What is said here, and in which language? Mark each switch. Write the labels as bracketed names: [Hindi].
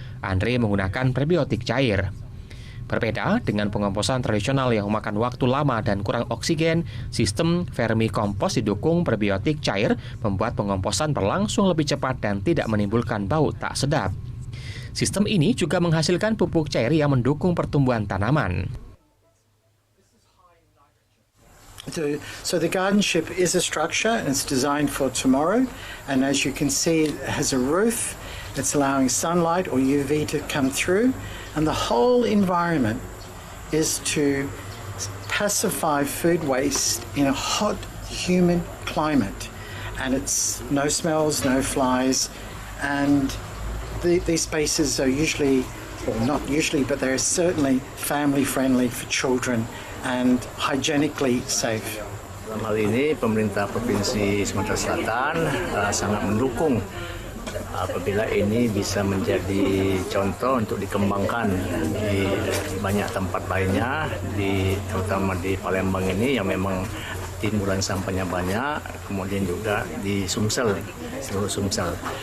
[Indonesian] Andre menggunakan prebiotik cair. Berbeda dengan pengomposan tradisional yang memakan waktu lama dan kurang oksigen, sistem vermicompost didukung prebiotik cair membuat pengomposan berlangsung lebih cepat dan tidak menimbulkan bau tak sedap. Sistem ini juga menghasilkan pupuk cair yang mendukung pertumbuhan tanaman. [English] So the garden ship is a structure and it's designed for tomorrow, and as you can see it has a roof. It's allowing sunlight or UV to come through, and the whole environment is to pacify food waste in a hot, humid climate. And it's no smells, no flies, and these spaces are usually, or not usually, but they're certainly family-friendly for children and hygienically safe. [Indonesian] Dalam hal ini, pemerintah Provinsi Sumatera Selatan sangat mendukung apabila ini bisa menjadi contoh untuk dikembangkan di banyak tempat lainnya, terutama di Palembang ini yang memang timbulan sampahnya banyak, kemudian juga di Sumsel, seluruh Sumsel.